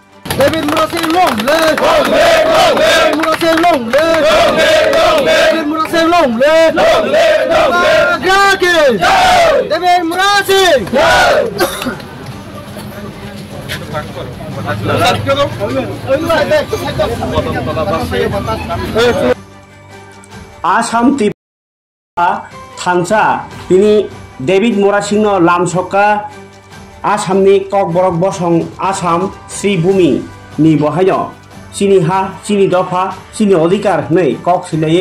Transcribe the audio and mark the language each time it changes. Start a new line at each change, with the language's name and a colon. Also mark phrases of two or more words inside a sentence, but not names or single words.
English: David Murasing long live! Long live! Long live! David Murasing long live! Long live! Long live! David Murasing long live! Long live! Long live! David Murasing!
Kok Borok: आसाम त्रिपुरा थांसा दिनै डेभिड मरासिंनो लामसका आसामनि ककबरक बसं आसाम श्रीभूमि नि बहायनो चिनि हा चिनि दफा चिनि अधिकार नै कक सिलायै